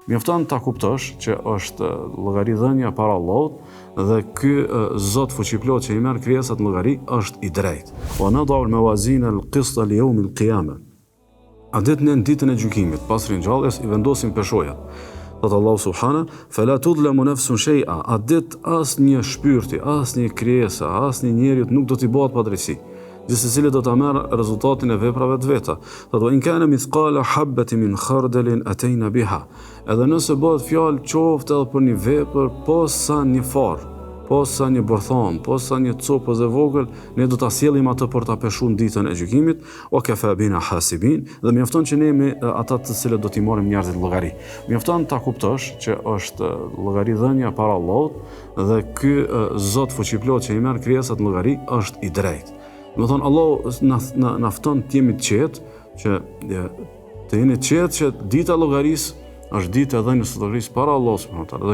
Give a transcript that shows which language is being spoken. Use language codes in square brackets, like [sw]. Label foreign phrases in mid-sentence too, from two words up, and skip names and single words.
[sq] Mjafton ta kuptosh që është llogaridhënia para Allahut dhe ky Zot fuqiplot që i merr krijesat në llogari është i drejtë. [ar] ونضع الموازين القسط ليوم القيامة. [sq] A ditë në ditën e gjykimit, pas ringjalljes i vendosim peshojat. Thotë Allahu subhana, [ar] فلا تظلم نفس شيئا. [sq] A ditë asnjë shpyrti, asnjë krijesa, asnjë njeri nuk do t'i bëhet pa drejtësi. Gjithsesi cili do ta marrë rezultatin e veprave të veta. [ar] Thotë إن كان مثقال حبة من خردل أتينا بها. [sq] Edhe nëse bëhet fjalë qoftë edhe për një vepër posa një far, posa një bërtham, posa një copë e vogël, ne do ta sjellim atë për ta peshuar ditën e gjykimit, [ar] وكفى بنا حاسبين, [sq] dhe mjafton që ne me ata të cilët do t'i marrim njerëzit llogari. Mjafton ta kuptosh që është llogaridhënia para Allahut dhe ky Zot fuqiplot që i merr krijesat në llogari është i drejtë. Do të thonë Allahu na fton të jemi të qetë, që të jeni të qetë që dita e llogarisë është ditë e dhënies së llogarisë para Allahut [ar] سبحانه وتعالى.